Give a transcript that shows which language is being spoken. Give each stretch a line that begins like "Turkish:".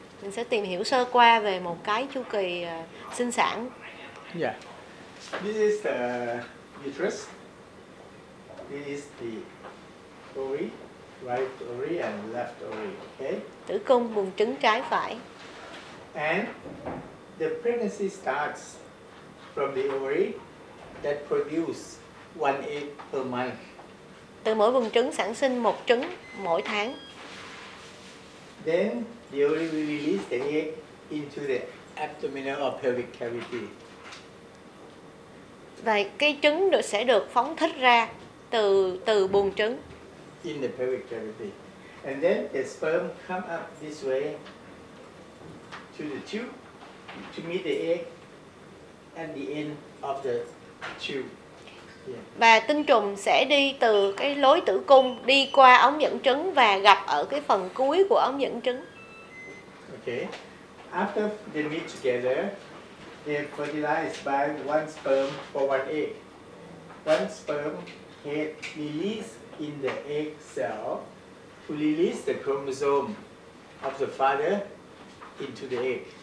Vietnamese: Mình sẽ tìm hiểu sơ qua về một cái chu kỳ sinh sản.
English: Yeah. This is the uterus. This is the ovary, right ovary and left ovary. Okay.
Vietnamese: Tử cung, buồng trứng trái phải.
English: And the pregnancy starts from the ovary that produce 1 egg per month.
Vietnamese: Từ mỗi buồng trứng sản sinh một trứng mỗi tháng.
English: Then the ovary will release the egg into the abdominal or pelvic cavity.
Vietnamese: Và cái trứng sẽ được phóng thích ra từ buồng trứng.
English: In the pelvic cavity. And then the sperm come up this way to the tube to meet the egg at the end of the tube. Yeah.
Vietnamese: Và tinh trùng sẽ đi từ cái lối tử cung đi qua ống dẫn trứng và gặp ở cái phần cuối của ống dẫn trứng.
English: Okay. After they meet together, they're fertilized by one sperm or one egg. One sperm head released in the egg cell to release the chromosome of the father into the egg.